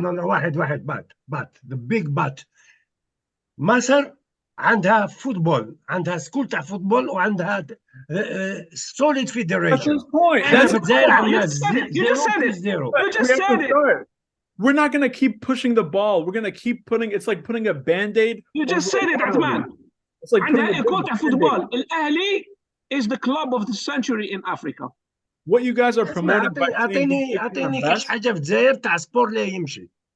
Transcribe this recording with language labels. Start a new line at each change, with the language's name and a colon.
Arabic: No واحد
English: but the big but
Arabic: مصر عندها فوتبول, عندها سكول تاع فوتبول وعندها
English: solid federation. That's his point. You just said it. We're not going to keep pushing the ball. We're going to keep putting, it's like putting a band-aid. You just said it, Atman. It's like
Arabic: عندها إيكول تاع فوتبول.
English: الأهلي is the club of the century in Africa. What you guys are promoting by
Arabic: أعطيني كاش حاجة في الجزائر تاع سبور لا يمشي.